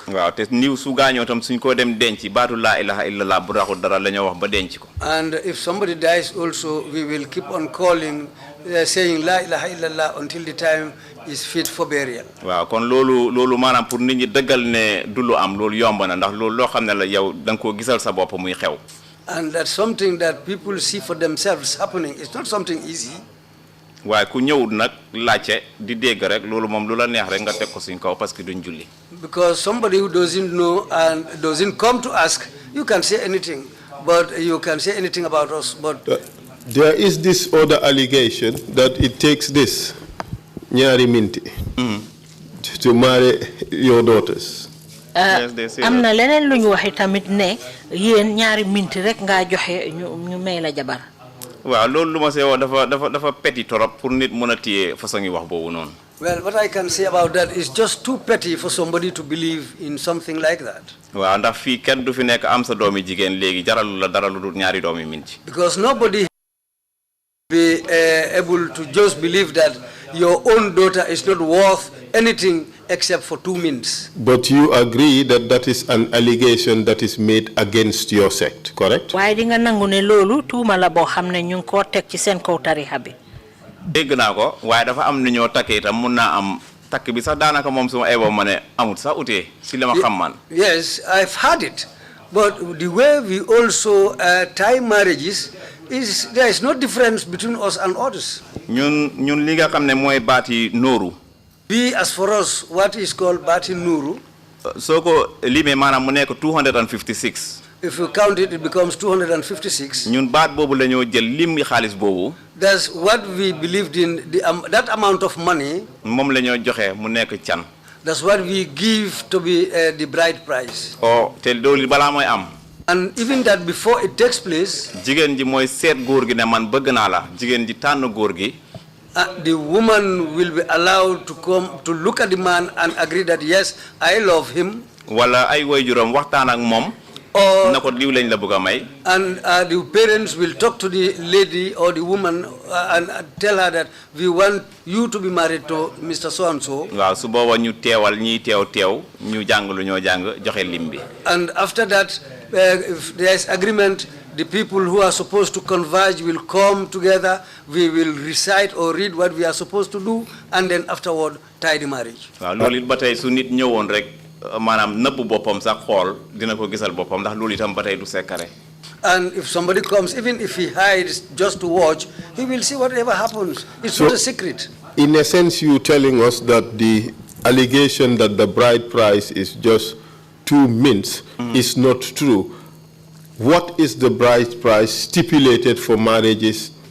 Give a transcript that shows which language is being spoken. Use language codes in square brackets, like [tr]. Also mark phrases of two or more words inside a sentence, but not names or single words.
[wo] Waaw te niiw su gaañoo tam suñ ko dem denc baatu [ar] لا إله إلا الله [wo] bu raxul dara la ñoo wax ba denc ko. [en] And if somebody dies also, we will keep on calling, saying [ar] لا إله إلا الله [en] until the time is fit for burial. [wo] Waaw kon loolu maanaam pour nit ñi dëggal ne du lu am loolu yomb na ndax loolu loo xam ne la yow da nga koo gisal sa bopp muy xew. [en] And that's something that people see for themselves happening. It's not something easy. [wo] waaye ku ñëwul nag laajte di dégg rek loolu moom lu la neex rek nga teg ko suñ kaw [fr] parce que [wo] duñ julli. [en] Because somebody who doesn't know and doesn't come to ask, you can say anything. but you can say anything about us. But there is this other allegation that it takes this, Nyari Minti, to marry your daughters. Yes, they say [wo] am na leneen lu ñu waxi tamit ne yéen ñaari minti rek nga joxe ñu may la jabar. waaw loolu lu ma see wax dafa [fr] petit torop [wo] pour nit mën a téye façon yi wax boobu noonu. [en] well, what I can say about that is just too petty for somebody to believe in something like that. [wo] waaw ndax fii kenn du fi nekk am sa doomi jigéen léegi jaralu la dara lu dul ñaari doomi minti. [en] Because nobody be able to just believe that your own daughter is not worth anything except for 2 minutes. But you agree that that is an allegation that is made against your sect, correct? [wo] Waaye di nga nangu ne loolu tuuma la boo xam ne ñu ngi koo teg ci seen kaw tarixa bi. dégg naa ko waaye dafa am nu ñoo takkee itam mun naa am takk bi sax daanaka moom suma eeboo ma ne amut sax utee si li ma xam man. [en] Yes, I've heard it. But the way we also tie marriages is there is no difference between us and others. [wo] ñun li nga xam ne mooy baati nooru. [en] We, as for us, what is called Bati Nuru. [wo] soo ko limee maanaam mu nekk 256. [en] If you count it, it becomes 256. [wo] ñun baat boobu la ñoo jël lim xaalis boobu. [en] That's what we believed in, that amount of money. [wo] moom la ñoo joxe mu nekk can. [en] That's what we give to be the bride price. [wo] oh te loolu balaa mooy am. [en] And even that before it takes place, [wo] jigéen ji mooy seet góor gi ne man bëgg naa la jigéen ji tànn góor gi. [en] the woman will be allowed to come to look at the man and agree that yes, I love him. [wo] wala ay waajuram waxtaan ak moom. [en] Or [wo] na ko liw lañ la bëgg a may. [en] and the parents will talk to the lady or the woman and tell her that we want you to be married to Mr. So and so. [wo] waaw su booba ñu teewal ñiy teew ñu jàng lu ñoo jàng joxe lim bi. [en] And after that, if there is agreement, the people who are supposed to converge will come together. We will recite or read what we are supposed to do, and then afterward tie the marriage. [wo] waaw loolu it ba tey su nit ñëwoon rek maanaam nëbb boppam sax xool dina ko gisal boppam ndax loolu itam ba tey du sekkare. [en] And if somebody comes, even if he hides just to watch, he will see whatever happens. It's not a secret. In a sense, you telling us that the allegation that the bride price is just 2 mints is not true. What is the bride price stipulated for marriages?